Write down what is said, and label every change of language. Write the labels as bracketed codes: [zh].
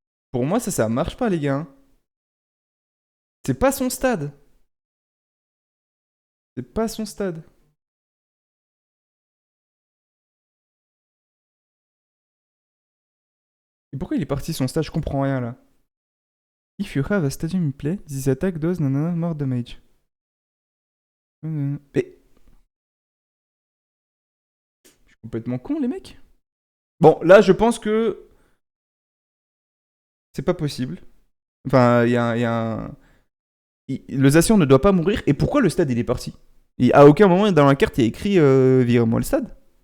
[fr] Pour moi, ça marche pas, les gars, hein. C'est pas son stade. C'est pas son stade. Et pourquoi il est parti son stade? Je comprends rien, là. [en] If you have a stadium in play, this attack does nanana more damage. [fr] Mais... Je suis complètement con, les mecs. Bon, là, je pense que c'est pas possible. Enfin, il y a un... Le Zacian ne doit pas mourir. Et pourquoi le stade, il est parti? Et à aucun moment dans la carte, il y a écrit virez-moi le stade.